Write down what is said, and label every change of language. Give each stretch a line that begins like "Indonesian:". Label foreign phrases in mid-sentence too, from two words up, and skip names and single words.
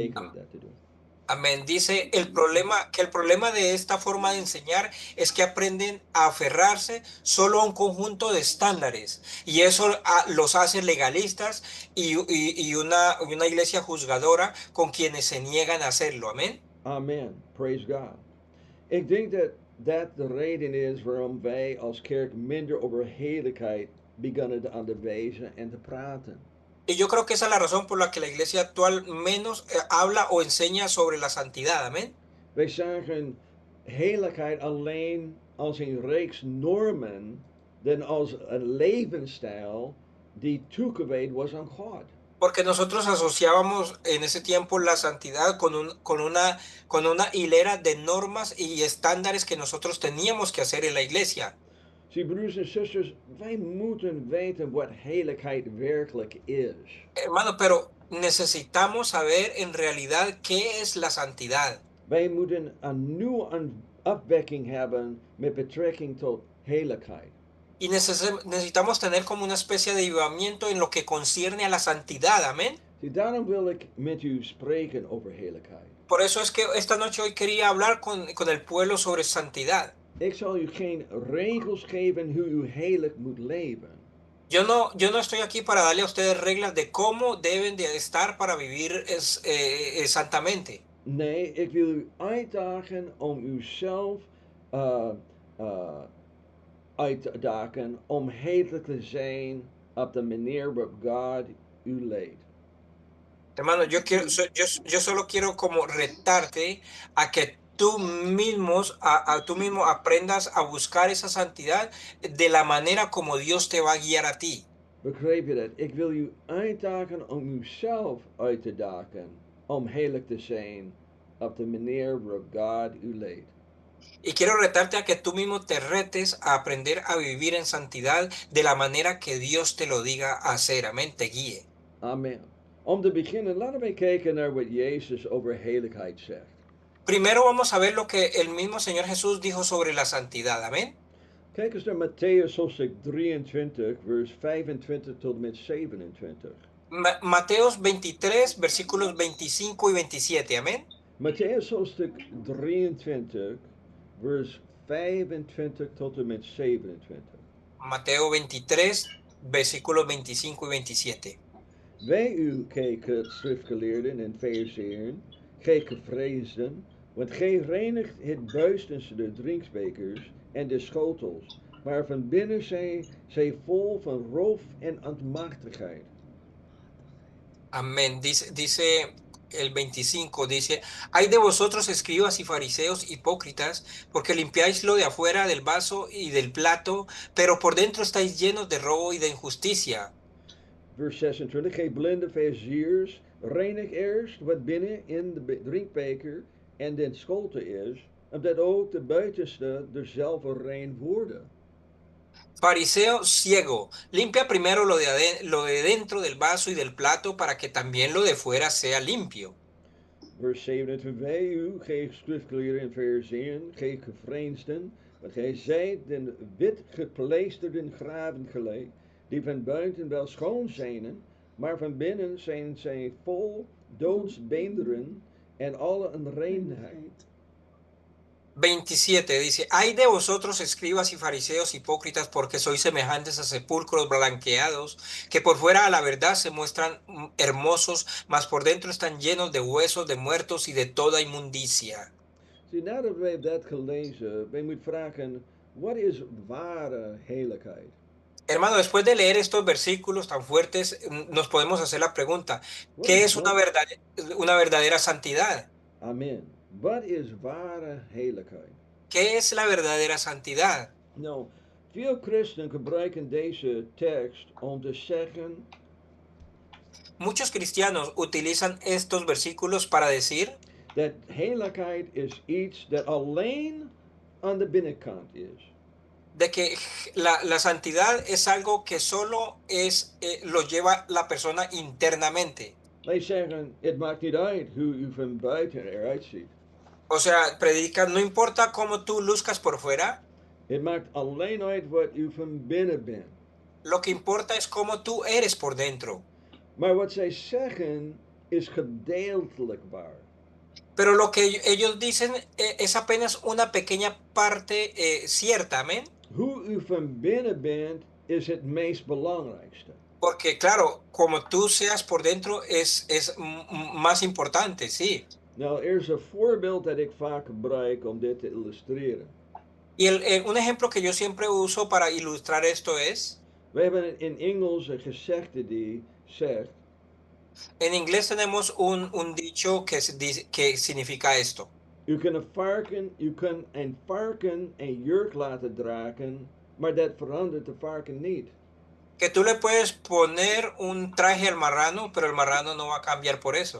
Dutch: Weigeren dat te doen.
Spanish: Amén. Dice el problema de esta forma de enseñar es que aprenden a aferrarse solo a un conjunto de estándares y eso los hace legalistas y una iglesia juzgadora con quienes se niegan a hacerlo. Amén.
English: Amen. Praise God.
Dutch: Ik denk dat dat de reden is waarom wij als kerk minder over heiligheid beginnen te onderwijzen en te praten.
Spanish: Y yo creo que esa es la razón por la que la iglesia actual menos habla o enseña sobre la santidad. Amén.
Dutch: Wij zagen heiligheid alleen als een reeks normen dan als een levensstijl die toegewijd was aan God.
Spanish: Porque nosotros asociábamos en ese tiempo la santidad con una hilera de normas y estándares que nosotros teníamos que hacer en la iglesia.
Dutch: Zie, broers en zusters, wij moeten weten wat heiligheid werkelijk is.
Spanish: Hermano, pero necesitamos saber en realidad qué es la santidad.
Dutch: Wij moeten een nieuwe afwekking hebben met betrekking tot heiligheid.
Spanish: Y necesitamos tener como una especie de avivamiento en lo que concierne a la santidad. Amén.
Dutch: Zie, daarom wil ik met u spreken over heiligheid.
Spanish: Por eso es que esta noche hoy quería hablar con el pueblo sobre santidad.
Dutch: Ik zal u geen regels geven hoe u heilig moet leven.
Spanish: Yo no estoy aquí para darle a ustedes reglas de cómo deben de estar para vivir santamente.
Dutch: Nee, ik wil u uitdagen om uzelf uit te dagen om heilig te zijn op de manier waarop God u leidt.
Spanish: Hermano, yo solo quiero como retarte a que tú mismo aprendas a buscar esa santidad de la manera como Dios te va a guiar a ti.
Dutch: Begrijp je dat? Ik wil u uitdagen om uzelf uit te dagen om heilig te zijn op de manier waarop God u leidt.
Spanish: Y quiero retarte a que tú mismo te retes a aprender a vivir en santidad de la manera que Dios te lo diga hacer. Amén, te guíe.
Dutch: Amen. Om te beginnen, laten wij kijken naar wat Jezus over heiligheid zegt.
Spanish: Primero vamos a ver lo que el mismo Señor Jesús dijo sobre la santidad. Amén.
Dutch: Kijk eens naar Matthäus hoofdstuk 23, vers 25 tot en met 27.
Spanish: Mateos 23, versículos 25 y 27. Amén.
Dutch: Matthäus hoofdstuk 23, vers 25 tot en met 27.
Spanish: Mateo 23, versículos 25 y 27.
Dutch: Wij u kijken, schriftgeleerden en fariseeën, gij gevreesden, want gij reinigt het buitenste de drinkbekers en de schotels, maar van binnen zij vol van roof en ontmachtigheid.
Spanish: Amén. Dice el 25, dice, hay de vosotros escribas y fariseos hipócritas, porque limpiáis lo de afuera del vaso y del plato, pero por dentro estáis llenos de robo y de injusticia.
Dutch: Vers 26, gij blinde fariseërs, reinig eerst wat binnen in de drinkbeker en den schotel is, omdat ook de buitenste derzelfde rein worden.
Spanish: Fariseo ciego, limpia primero lo de dentro del vaso y del plato para que también lo de fuera sea limpio.
Dutch: Vers 27, wij u, gij schriftgeleerden en fariseeën, gij gevreesden, want gij zijt den wit gepleisterden graven gelijk, die van buiten wel schoon zijn, maar van binnen zijn zij vol doodsbeenderen en alle onreinheid.
Spanish: 27 dice, hay de vosotros escribas y fariseos hipócritas porque sois semejantes a sepulcros blanqueados, que por fuera a la verdad se muestran hermosos, mas por dentro están llenos de huesos de muertos y de toda inmundicia.
Dutch: Zie, nadat wij dat gelezen, wij moeten vragen, wat is ware heiligheid?
Spanish: Hermano, después de leer estos versículos tan fuertes, nos podemos hacer la pregunta, ¿qué es una verdadera santidad?
Dutch: Amen. Wat is ware heiligheid?
Spanish: ¿Qué es la verdadera santidad?
Dutch: Nou, veel christenen gebruiken deze tekst om te zeggen
Spanish: Muchos cristianos utilizan estos versículos para decir
Dutch: dat heiligheid is iets dat alleen aan de binnenkant is.
Spanish: de que la santidad es algo que solo lo lleva la persona internamente.
Dutch: Wij zeggen, het maakt niet uit hoe u van buiten eruit ziet.
Spanish: O sea, predican, no importa cómo tú luzcas por fuera,
Dutch: Het maakt alleen uit wat u van binnen bent.
Spanish: lo que importa es cómo tú eres por dentro.
Dutch: Maar wat zij zeggen is gedeeltelijk waar.
Spanish: Pero lo que ellos dicen es apenas una pequeña parte cierta, amén.
Dutch: Hoe u van binnen bent is het meest belangrijkste.
Spanish: Porque claro, como tú seas por dentro es más importante, sí.
Dutch: Nou, er is een voorbeeld dat ik vaak gebruik om dit te illustreren.
Spanish: Y un ejemplo que yo siempre uso para ilustrar esto es,
Dutch: We hebben in Engels een gezegde die zegt,
Spanish: en inglés tenemos un dicho que significa esto.
Dutch: u kunt een varken een jurk laten dragen, maar dat verandert de varken niet.
Spanish: Que tú le puedes poner un traje al marrano, pero el marrano no va a cambiar por eso.